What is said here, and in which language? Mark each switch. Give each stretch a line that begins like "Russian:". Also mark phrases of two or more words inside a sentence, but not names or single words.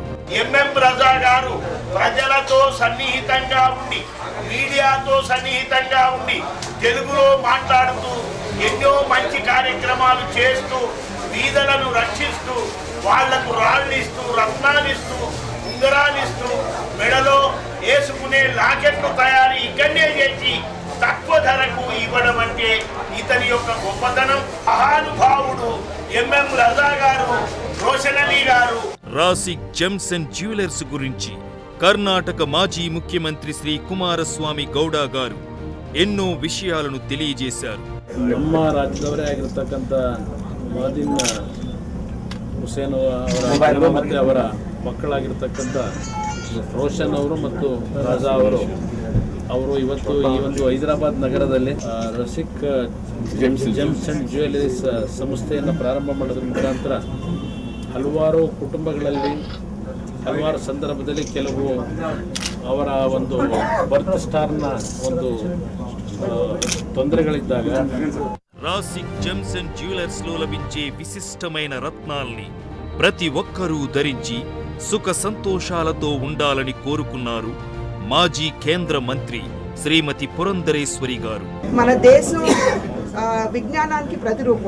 Telugu: ఎంఎం రజా గారు ప్రజలతో సన్నిహితంగా ఉండి, మీడియాతో సన్నిహితంగా ఉండి, తెలుగులో మాట్లాడుతూ ఎన్నో మంచి కార్యక్రమాలు చేస్తూ బీదలను రక్షిస్తూ వాళ్లకు రాళ్ళిస్తూ రత్నాలిస్తూ ఉంగరాలిస్తూ మెడలో వేసుకునే లాకెట్ను తయారు ఇక్కడనే చేసి తక్కువ ధరకు ఇవ్వడం అంటే ఇతని యొక్క గొప్పతనం. మహానుభావుడు ఎంఎం రజా గారు, రోషన్ అలీ గారు. రాసిక్ జెమ్స్ అండ్ జ్యువెలర్స్ గురించి కర్ణాటక మాజీ ముఖ్యమంత్రి శ్రీ ಕುಮಾರಸ್ವಾಮಿ ಗೌಡ గారు ఎన్నో విషయాలను తెలియజేశారు.
Kannada: ನಮ್ಮ ರಾಜ್ಯದವರೇ ಆಗಿರತಕ್ಕಂಥ ಮಾದಿನ್ ಹುಸೇನ್ ಅವರ ಮತ್ತೆ ಅವರ ಮಕ್ಕಳಾಗಿರ್ತಕ್ಕಂಥ ರೋಷನ್ ಅವರು ಮತ್ತು ರಾಜಾ ಅವರು ಇವತ್ತು ಈ ಒಂದು ಹೈದರಾಬಾದ್ ನಗರದಲ್ಲಿ ರಸಿಕ್ ಜೆಮ್ಸ್ ಅಂಡ್ ಜ್ಯುವೆಲರೀಸ್ ಸಂಸ್ಥೆಯನ್ನು ಪ್ರಾರಂಭ ಮಾಡೋದ್ರ ಮುಖಾಂತರ ಹಲವಾರು ಕುಟುಂಬಗಳಲ್ಲಿ ಹಲವಾರು ಸಂದರ್ಭದಲ್ಲಿ ಕೆಲವು ಅವರ ಒಂದು
English: birth star
Kannada: ಒಂದು ತೊಂದರೆಗಳಿದ್ದಾಗ
Telugu: రాసిక్ జెమ్స్ అండ్ జ్యువెలర్స్ లో లభించే విశిష్టమైన రత్నాల్ని ప్రతి ఒక్కరూ ధరించి సుఖ సంతోషాలతో ఉండాలని కోరుకున్నారు మాజీ కేంద్ర మంత్రి శ్రీమతి పురంధరేశ్వరి గారు. మన దేశం విజ్ఞానానికి ప్రతిరూపం.